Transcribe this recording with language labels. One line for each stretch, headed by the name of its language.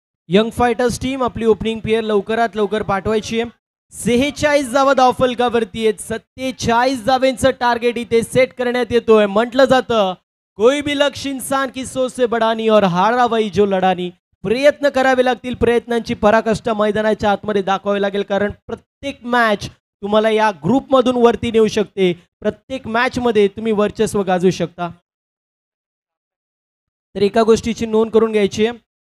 Marathi: Young fighters team आपली opening player लवकरात लवकर पाठवायची आहे. 46 धावा धावफलकावरती आहेत. 47 धावेंचं टार्गेट इथे सेट करण्यात येतोय. म्हटलं जातं
Hindi: कोई भी लक्ष्य इंसान की सोच से बड़ा नहीं और हारा वही जो लढा नहीं.
Marathi: प्रयत्न करावे लागतील. प्रयत्नांची पराकाष्ठा मैदानाच्या आतमध्ये दाखवावी लागेल कारण प्रत्येक मॅच तुम्हाला या ग्रुप मधून वरती नेऊ शकते. प्रत्येक मॅच मध्ये तुम्ही वर्चस्व गाजवू शकता. तर एका गोष्टीची नोंद करून घ्यायची आहे.